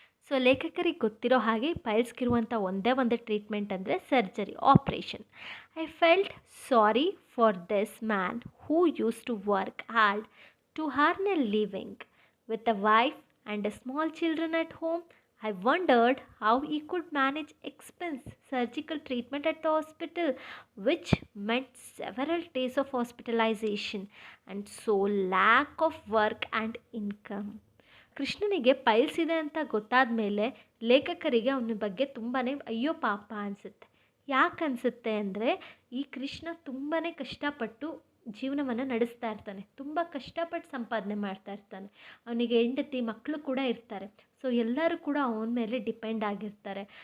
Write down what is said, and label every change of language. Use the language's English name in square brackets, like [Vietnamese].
[Kannada] So ಲೇಖಕರಿಗೆ ಗೊತ್ತಿರೋ ಹಾಗೆ ಪೈಲ್ಸ್ಗಿರುವಂಥ ಒಂದೇ ಒಂದು ಟ್ರೀಟ್ಮೆಂಟ್ ಅಂದರೆ surgery, operation. [English] I felt sorry for this man who use to work hard to earn a living with a wife and a small children at home. I wondered how he could manage expense surgical treatment at the hospital, which meant several days of hospitalization and so lack of work and income. [Kannada] ಕೃಷ್ಣನಿಗೆ piles ಇದೆ ಅಂತ ಗೊತ್ತಾದ ಮೇಲೆ ಲೇಖಕರಿಗೆ ಅವನ ಬಗ್ಗೆ ತುಂಬಾ ಅಯ್ಯೋ ಪಾಪ ಅನಿಸುತ್ತೆ. ಯಾಕೆ ಅನಿಸುತ್ತೆ ಅಂದರೆ ಈ ಕೃಷ್ಣ ತುಂಬಾ ಕಷ್ಟಪಟ್ಟು ಜೀವನವನ್ನು ನಡೆಸ್ತಾ ಇರ್ತಾನೆ, ತುಂಬ ಕಷ್ಟಪಟ್ಟು ಸಂಪಾದನೆ ಮಾಡ್ತಾ ಇರ್ತಾನೆ. ಅವನಿಗೆ ಹೆಂಡತಿ ಮಕ್ಕಳು ಕೂಡ ಇರ್ತಾರೆ. ಸೊ ಎಲ್ಲರೂ ಕೂಡ ಅವನ ಮೇಲೆ ಡಿಪೆಂಡ್ ಆಗಿರ್ತಾರೆ.